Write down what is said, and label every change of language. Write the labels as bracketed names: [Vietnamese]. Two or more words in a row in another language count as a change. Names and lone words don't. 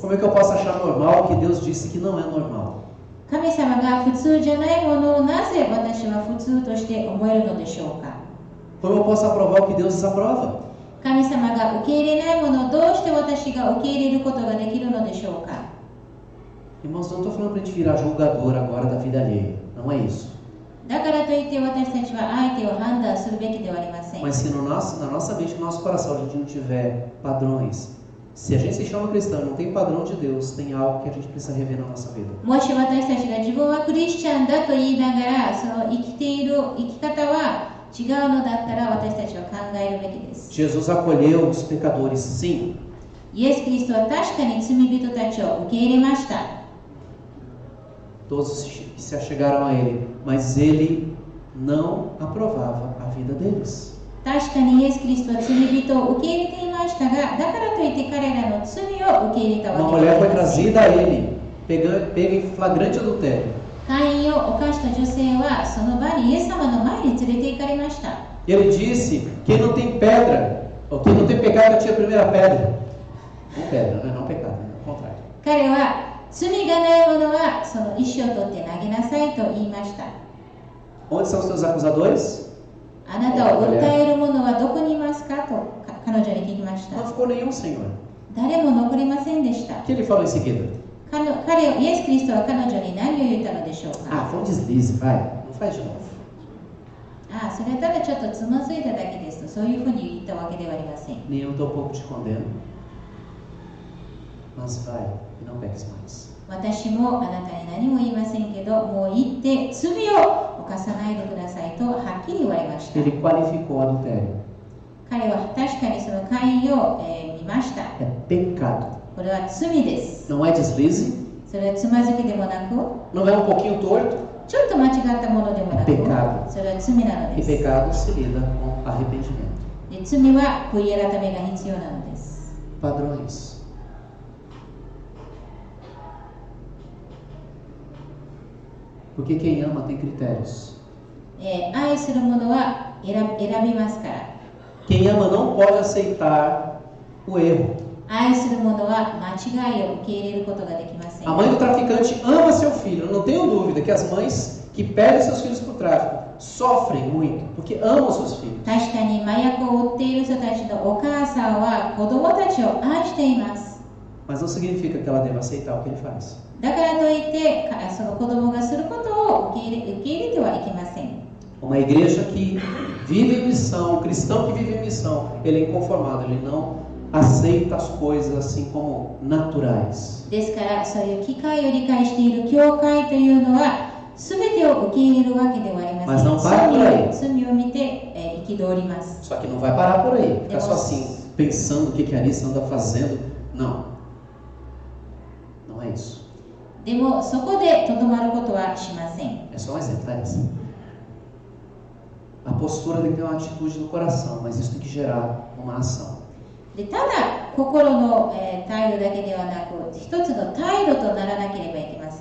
[Portuguese] Como é que eu posso achar normal o que Deus disse que não é normal? [Japanese] 神様が普通じゃないものをなぜ私は普通として思えるのでしょうか。 [Portuguese] Como eu posso aprovar o que Deus desaprova? [Japanese] 神様が受け入れないものをどうして私が受け入れることができるのでしょうか。 [Portuguese] Irmãos, não estou falando para a gente virar julgador agora da vida alheia. Não é isso. [Japanese] だからといって私たちは相手を判断するべきではありません。 [Portuguese] Mas se na nossa mente, no nosso coração, a gente não tiver padrões, se a gente se chama cristão e não tem padrão de Deus, tem algo que a gente precisa rever na nossa vida. [Japanese] もし私たちが自分はクリスチャンだと言いながら、その生きている生き方は違うのだったら私たちは考えるべきです。 [Portuguese] Jesus acolheu os pecadores, sim. [Japanese] イエス・キリストは確かに罪人たちを受け入れました。 [Portuguese] Todos que se achegaram a Ele, mas Ele não aprovava a vida deles. [Japanese] 確かにイエス・キリストは罪人を受け入れていましたが、だからといって彼らの罪を受け入れた [Portuguese] Uma [Japanese] わけで [Portuguese] mulher [Japanese] はあ [Portuguese] foi [Japanese] りません。 [Portuguese] trazida a Ele, pega em flagrante adultério. [Japanese] 姦淫を犯した女性はその場にイエス様の前に連れて行かれました。 [Portuguese] E Ele disse: quem não tem pedra, ou quem não tem pecado, atire a primeira pedra. Não pedra, né? Não pecado, né? Ao contrário. [Japanese] 彼は罪がない者はその石を取って投げなさいと言いました。 [Portuguese] Onde são os teus acusadores? [Japanese] あなたを訴える者はどこにいますかと彼女に聞きまし [Portuguese] Não [Japanese] た。 [Portuguese] ficou nenhum, Senhor. [Japanese] 誰も残りませんでした。 [Portuguese] O que ele falou em seguida? [Japanese] イエス・キリストは彼女に何を言ったのでしょう [Portuguese] Ah, [Japanese] か。 [Portuguese] foi um deslize, vai. Não faz de novo. [Japanese] ああ、それただちょっとつまずいただけですと、そういうふうに言ったわけではありません。 [Portuguese] Nem eu tampouco te condeno. Mas vai e não peques mais. [Japanese] 私もあなたに何も言いませんけど、もう行って罪を犯さないでくださいとはっきり言われました。 [Portuguese] Ele qualificou o adultério. [Japanese] 彼は確かにその姦淫を、見ました。 [Portuguese] É pecado. [Japanese] これは罪です。 [Portuguese] Não é deslize. [Japanese] それはつまずきでもなく、 [Portuguese] Não é um pouquinho torto. [Japanese] ちょっと間違ったものでもなく、 [Portuguese] Pecado. [Japanese] それは罪なの [Portuguese] E [Japanese] です。 [Portuguese] pecado se lida com arrependimento. [Japanese] で罪は悔い改めが必要なのです。 [Portuguese] Padrões. Porque quem ama tem critérios. [Japanese] 愛する者は選びますから。 [Portuguese] Quem ama não pode aceitar o erro. [Japanese] 愛する者は間違いを受け入れることができません。 [Portuguese] A mãe do traficante ama seu filho. Eu não tenho dúvida que as mães que perdem seus filhos para o tráfico sofrem muito, porque amam seus filhos. [Japanese] 確かに麻薬を売っている人たちのお母さんは子供たちを愛しています。 [Portuguese] Mas não significa que ela deva aceitar o que ele faz. [Japanese] だからといってその子供がすることを受け入れてはいけません。 [Portuguese] Uma igreja que vive em missão, um cristão que vive em missão, ele é inconformado, ele não aceita as coisas assim como naturais. [Japanese] ですからそういう機会を理解している教会というのは全てを受け入れるわけではありま [Portuguese] Mas não para por aí. [Japanese] せん。罪を見て憤ります。 [Portuguese] Só que não vai parar por aí, ficar só assim, pensando o que a Alice anda fazendo. Não. Não é isso. [Japanese] でもそこでとどまることはしません。 [Portuguese] É só um exemplo, tá, Alice? A postura tem que ter uma atitude no coração, mas isso tem que gerar uma ação. [Japanese] でただ心の、態度だけではなく一つの態度とならなければいけませ